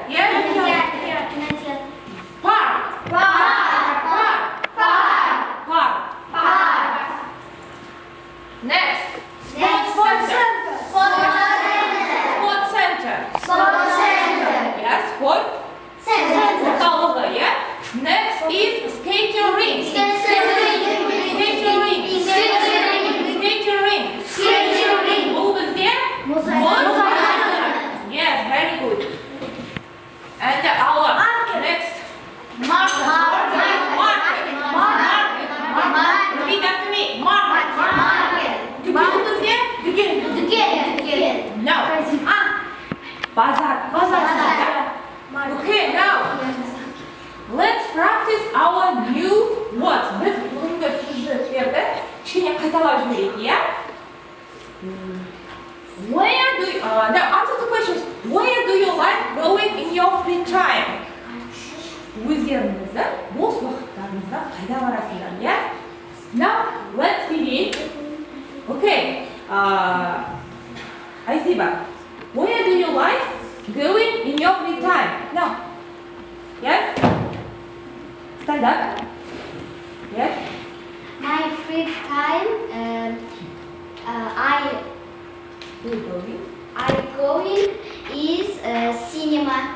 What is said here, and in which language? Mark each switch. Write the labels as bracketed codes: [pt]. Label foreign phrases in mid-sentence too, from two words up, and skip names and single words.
[en] Yes? Park. Next. Sports center. Yes, sport. Орталығы, yeah? Next is skating ring. [kk] Бұл бізде [en] Yes, very good. And our next market. Repeat after me. Market. [kk] Бұл бізде No. Bazar. [en] Okay, now let's practice our new words. [kk] Біз бүгінгі сюжеттерді кішкене қайталап жіберейік, иә? [en] Now answer the questions. Where do you like going in your free time? [kk] Өздеріңіздің бос уақыттарыңызда қайда барасыздар, иә? [en] Now let's begin. Okay. Айсиба, where do you like going in your free time? Now. Yes? Stand up. Yes? My free time, I going is cinema.